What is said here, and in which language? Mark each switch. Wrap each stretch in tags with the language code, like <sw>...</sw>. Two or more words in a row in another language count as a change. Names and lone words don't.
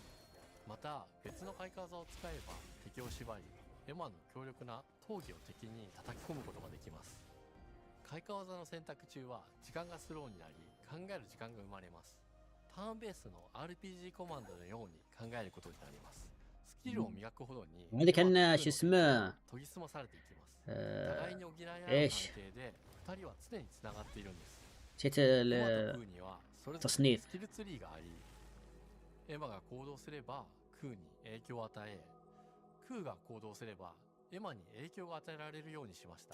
<ja>また別の開花技を使えば敵を縛り、エマの強力な闘技を敵に叩き込むことができます。開花技の選択中は時間がスローになり、考える時間が生まれます。ターンベースの RPG コマンドのように考えることになります。スキルを磨くほどに</ja> <ar>هذا كان شو اسمه</ar> <ja>研ぎ澄まされていきます。互いに補い合う関係で2人は常につながっているんです。</ja> <ar>نسيت</ar> <ja>エマとクーにはそれぞれス</ja> <ar>تصنيف</ar> <ja>キルツリーがあり、エマが行動すればクーに影響を与え、クーが行動すればエマに影響が与えられるようにしました。</ja>